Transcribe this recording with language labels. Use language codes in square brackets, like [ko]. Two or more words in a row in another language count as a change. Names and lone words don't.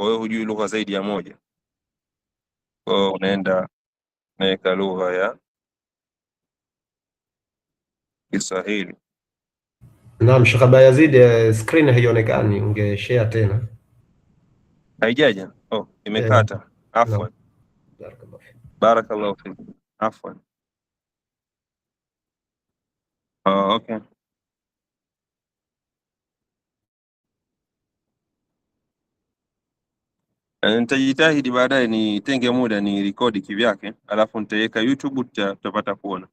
[sw] Wewe hujui lugha zaidi ya moja, kwa unaenda unaweka lugha ya Kiswahili. Naam, Sheikh Bayazid, screen haionekani, ungeshare tena. Haijaja? Oh, imekata. Afwan. [ar] بارك الله فيك. بارك الله فيك. عفوا. [en] Oh, okay. [sw] Nitajitahidi baadaye nitenge muda ni rekodi kivyake, alafu nitaweka YouTube, tutapata kuona.